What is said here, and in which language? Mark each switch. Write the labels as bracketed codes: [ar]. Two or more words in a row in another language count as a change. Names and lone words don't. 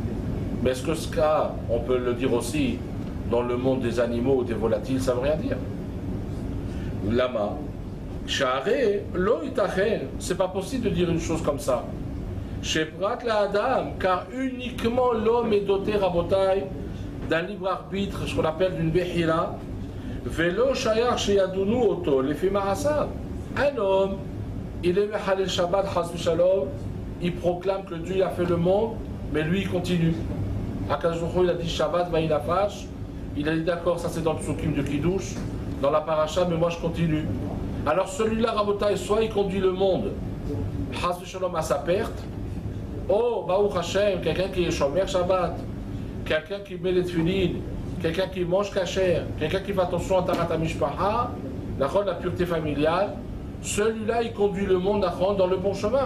[fr] Mais est-ce que ce cas, on peut le dire aussi dans le monde des animaux ou des volatiles, ça ne veut rien dire. Lama. C'est pas possible de dire une chose comme ça. [he] שפרט לאדם, [fr] car uniquement l'homme est doté, Rabotai, d'un libre arbitre, ce qu'on appelle d'une Behira. [he] ולא שייך שידונו אותו לפי מעשיו. [fr] Un homme, il est [he] מחלל שבת חס ושלום, [fr] il proclame que Dieu a fait le monde, mais lui il continue. [he] הקדוש ברוך הוא, [fr] il a dit Shabbat, Vaïnafash, il a dit d'accord, ça c'est dans le Psukim de Kiddush, dans la Paracha, mais moi je continue. Alors celui-là, Rabotai, soit il conduit le monde, [he] חס ושלום [fr] à sa perte, oh, [he] ברוך השם, [fr] quelqu'un qui est [he] שומר שבת, [fr] quelqu'un qui met les tefillin, quelqu'un qui mange kasher, quelqu'un qui fait attention à [he] טהרת המשפחה, [fr] la pureté familiale, celui-là, il conduit le monde dans le bon chemin.